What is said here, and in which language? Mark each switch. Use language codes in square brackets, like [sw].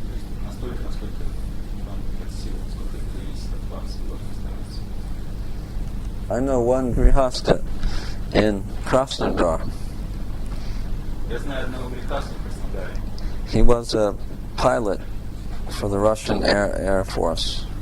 [ru] То есть настолько, насколько вам под силу, насколько это зависит от вас, вы должны стараться. [en] I know one grihastha in Krasnodar. [ru] Я знаю одного грехасту в Краснодаре. [en] He was a pilot for the Russian Air Force.